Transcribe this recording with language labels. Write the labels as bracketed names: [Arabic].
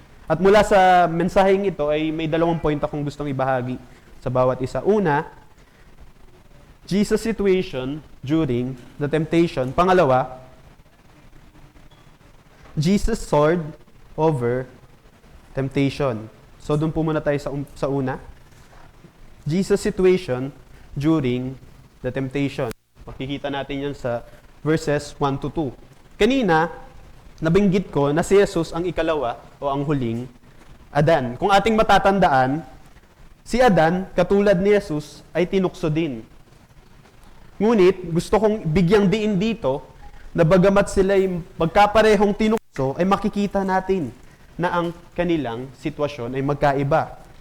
[Filipino] At mula sa mensaheng ito ay may 2 point akong gustong ibahagi sa bawat isa. [English] Una, Jesus' situation during the temptation. Pangalawa, Jesus soared over temptation. [Filipino] So doon po muna tayo sa una. [English] Jesus' situation during the temptation. [Filipino] Makikita natin yan sa verses 1 to 2. Kanina, nabanggit ko na si Jesus ang ikalawa o ang huling Adan. Kung ating matatandaan, si Adan, katulad ni Jesus, ay tinukso din. Ngunit, gusto kong bigyang diin dito na bagamat sila'y magkaparehong tinukso, ay makikita natin na ang kanilang sitwasyon ay magkaiba.